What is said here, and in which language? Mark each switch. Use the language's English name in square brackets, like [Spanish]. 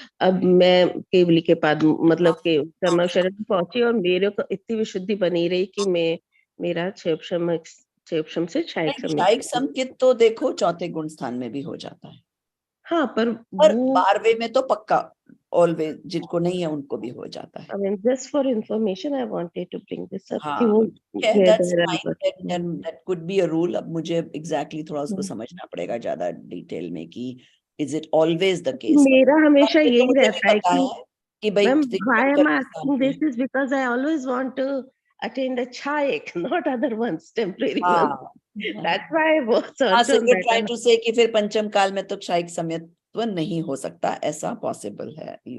[Hindi] अब मैं केवली के पाद मतलब के समशरण पहुंची और मेरे को इतनी विशुद्धि बनी रही कि मैं मेरा क्षयोपशम से क्षायिक संकित तो देखो चौथे गुण स्थान में भी हो जाता है. हाँ, पर 12वें में तो पक्का ऑलवेज, जिनको नहीं है उनको भी हो जाता है. [English] I mean, just for information, I wanted to bring this up. [Hindi] हाँ, कि वो [English] that's fine, and that could be a rule. [Hindi] अब मुझे exactly थोड़ा उसको समझना पड़ेगा ज्यादा डिटेल में कि [English] is it always the case. [Hindi] मेरा हमेशा यही रहता है कि भाई [English] why am I asking this is because I always want to attend a chaik, not other ones, temporary ones. That's why I was so you're trying to say [Hindi] कि फिर पंचम काल में तो क्षायिक सम्यक्त्व नहीं हो सकता, ऐसा पॉसिबल है.